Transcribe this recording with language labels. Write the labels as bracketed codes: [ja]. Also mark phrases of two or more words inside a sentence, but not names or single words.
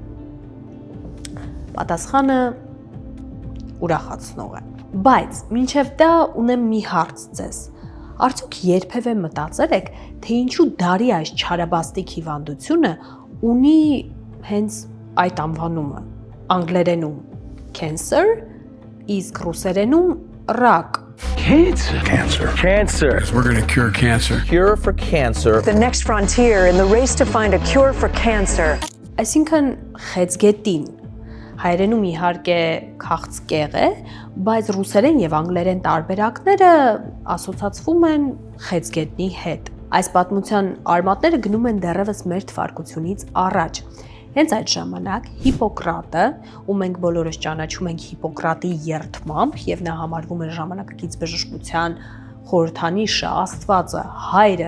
[hy] Պատասխանը ուրախացնող է։ Բայց մինչև դա ունեմ մի հարց ձեզ։ Արդյոք երբևէ մտածել եք, թե ինչու դարի այս չարաբաստիկ հիվանդությունը ունի հենց այդ անվանումը։ Անգլերենում cancer, իսկ ռուսերենում rak։ [en] Cancer. We're going to cure cancer. Cure for cancer. The next frontier in the race to find a cure for cancer. [hy] Այսինքն խեցգետին։ Հայերենում իհարկե քաղցկեղ է, բայց ռուսերեն եւ անգլերեն տարբերակները ասոցացվում են խեցգետնի հետ։ Այս պատմության արմատները գնում են դեռևս մեր թվարկությունից առաջ։ Հենց այդ ժամանակ Հիպոկրատը, ում մենք բոլորս ճանաչում ենք Հիպոկրատի երդմամբ եւ նա համարվում է ժամանակակից բժշկության խորհրդանիշը, աստվածը, հայրը,